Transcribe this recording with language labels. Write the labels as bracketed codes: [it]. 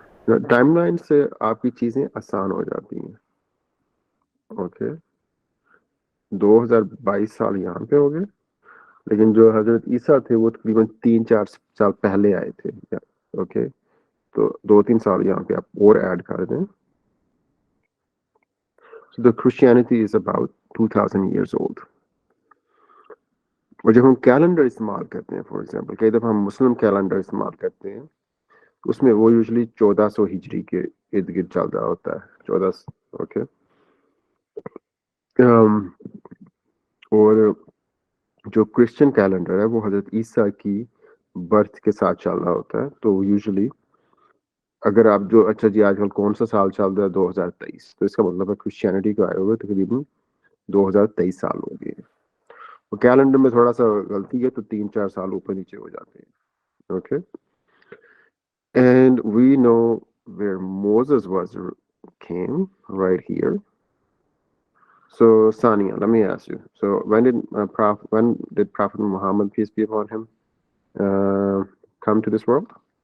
[hi] Timeline से आपकी चीजें आसान हो जाती हैं. ओके, 2022 साल यहाँ पे हो गए, लेकिन जो हजरत ईसा थे वो तकरीबन 3-4 साल पहले आए थे. ओके, तो 2-3 साल यहाँ पे आप और ऐड कर दें. [en] So the Christianity is about 2000 years old. [hi] और जब हम कैलेंडर इस्तेमाल करते हैं, [en] for example [hi] कई दफ़ा हम मुस्लिम कैलेंडर इस्तेमाल करते हैं, उसमें वो यूजुअली 1400 हिजरी के इर्द गिर्द चल रहा होता है. 14. ओके. और जो क्रिश्चियन कैलेंडर है वो हजरत ईसा की बर्थ के साथ चल रहा होता है. तो यूजुअली अगर आप जो अच्छा जी आजकल कौन सा साल चल रहा है 2023, तो इसका मतलब है क्रिश्चियनिटी को आए हुए तकरीबन 2023 साल हो गए. और कैलेंडर में थोड़ा सा गलती है तो 3-4 साल ऊपर नीचे हो जाते हैं. [en] Okay, and we know where Moses came right here. So Sania, let me ask you. So when did Prophet Muhammad, peace be upon him, come to this world?